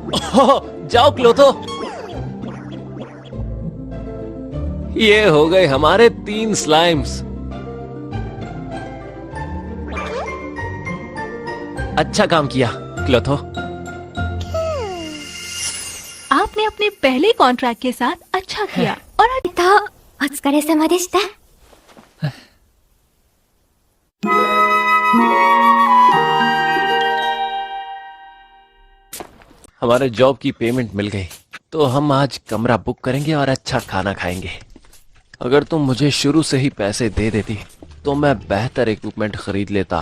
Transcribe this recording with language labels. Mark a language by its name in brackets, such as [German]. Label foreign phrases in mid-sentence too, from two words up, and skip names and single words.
[Hindi] जाओ क्लोथो। ये हो गए हमारे 3 स्लाइम्स। अच्छा काम किया क्लोथो। आपने अपने पहले कॉन्ट्रैक्ट के साथ अच्छा किया और [Japanese] お疲れ様でした。 [Hindi] हमारे जॉब की पेमेंट मिल गई, तो हम आज कमरा बुक करेंगे और अच्छा खाना खाएंगे। अगर तुम मुझे शुरू से ही पैसे दे देती तो मैं बेहतर इक्विपमेंट खरीद लेता।